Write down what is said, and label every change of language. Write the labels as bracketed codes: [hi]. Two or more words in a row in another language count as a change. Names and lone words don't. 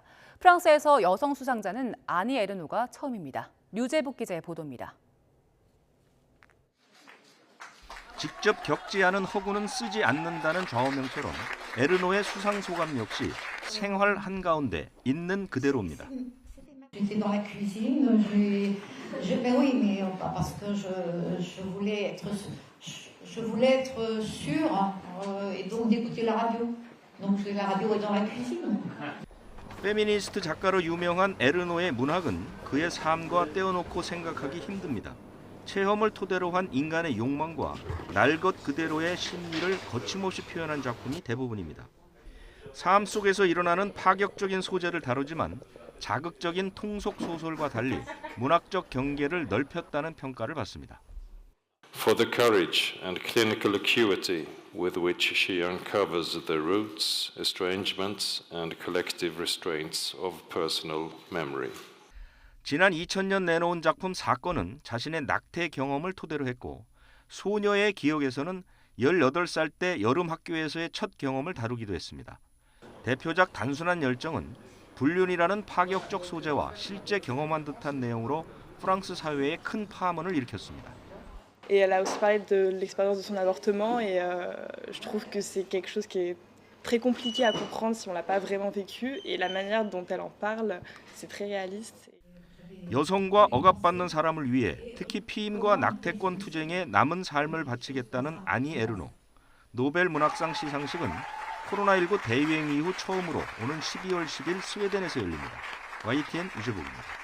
[ko] 프랑스에서 여성 수상자는 아니 에르노가 처음입니다. 류재복 기자의 보도입니다. 직접 겪지 않은 허구는 쓰지 않는다는 좌우명처럼 에르노의 수상 소감 역시 생활 한가운데 있는 그대로입니다. [fr] J'étais dans la cuisine, oui, mais parce que je voulais être sûre et donc d'écouter la radio. Donc la radio est dans la cuisine. [ko] 페미니스트 작가로 유명한 에르노의 문학은 그의 삶과 떼어놓고 생각하기 힘듭니다. 체험을 토대로 한 인간의 욕망과 날 것 그대로의 심리를 거침없이 표현한 작품이 대부분입니다. 삶 속에서 일어나는 파격적인 소재를 다루지만 자극적인 통속 소설과 달리 문학적 경계를 넓혔다는 평가를 받습니다. [en] For the courage and clinical acuity with which she uncovers the roots, estrangements and collective restraints of personal memory. [ko] 지난 2000년 내놓은 작품 사건은 자신의 낙태 경험을 토대로 했고 소녀의 기억에서는 18살 때 여름 학교에서의 첫 경험을 다루기도 했습니다. 대표작 단순한 열정은 불륜이라는 파격적 소재와 실제 경험한 듯한 내용으로 프랑스 사회에 큰 파문을 일으켰습니다. [fr] Et elle a aussi parlé de l'expérience de son avortement et je trouve que c'est quelque chose qui est très compliqué à comprendre si on l'a pas vraiment vécu et la manière dont elle en parle, c'est très réaliste. [ko] 여성과 억압받는 사람을 위해 특히 피임과 낙태권 투쟁에 남은 삶을 바치겠다는 아니 에르노. 노벨 문학상 시상식은 코로나19 대유행 이후 처음으로 오는 12월 10일 스웨덴에서 열립니다. YTN 유재복입니다.